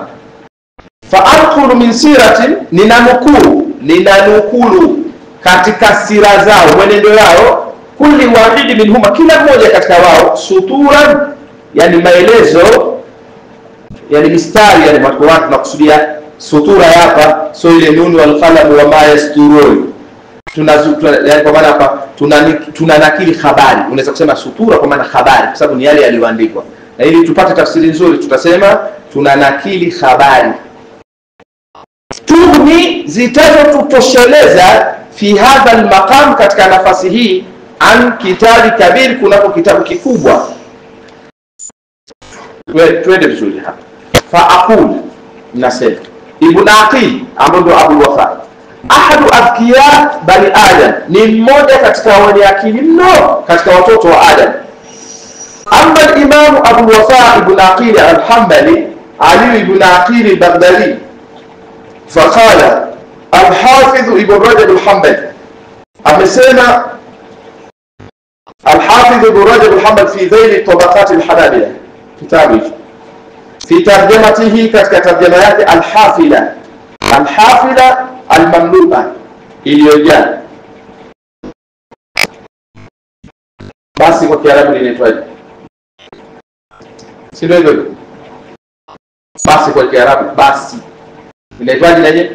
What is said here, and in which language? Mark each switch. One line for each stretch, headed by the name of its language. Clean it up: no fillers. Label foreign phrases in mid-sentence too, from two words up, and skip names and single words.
Arabic: فأنقل من سيرة,
Swahili: ninanukulu katika sira zao, mwenendo yao,
Arabic: كل واحد منهما,
Swahili: kila mmoja katika wao, suturan, yani maelezo, yani mistari, yani watu tunakusudia sutura hapa, so ile nuni
Arabic: والقلم وما يسطرون,
Swahili: yani kwa maana hapa tunanakili habari. Unaweza kusema sutura kwa maana habari, kwa sababu ni yale yaliyoandikwa, na ili tupate tafsiri nzuri tutasema tunanakili habari. Tuhni, zitazotutosheleza
Arabic: في هذا المقام,
Swahili: katika nafasi hii,
Arabic: عن كتاب كبير,
Swahili: kunako kitabu kikubwa. Twende vizuri hapa.
Arabic: فأقول,
Swahili: nasema Ibn Aqil ambaye ndo Abul Wafa,
Arabic: أحد أذكياء بني آدم,
Swahili: ni mmoja katika wenye akili mno katika watoto wa Adam.
Arabic: أما الإمام أبو الوفاء ابن عقيل الحنبلي علي بن عقيل البغدادي فقال الحافظ ابن رجب الحنبلي,
Swahili: amesema al-Hafidh Ibn Rajab al-Hanbali
Arabic: في ذيل طبقات الحنابلة,
Swahili: kitabu
Arabic: في ترجمته
Swahili: katika tarjama yake
Arabic: الحافلة المملوءة,
Swahili: iliyojaa. Basi kwa Kiarabu linaitwaje? Si ndio hivyo? Basi kwa Kiarabu basi inaitwaje naje?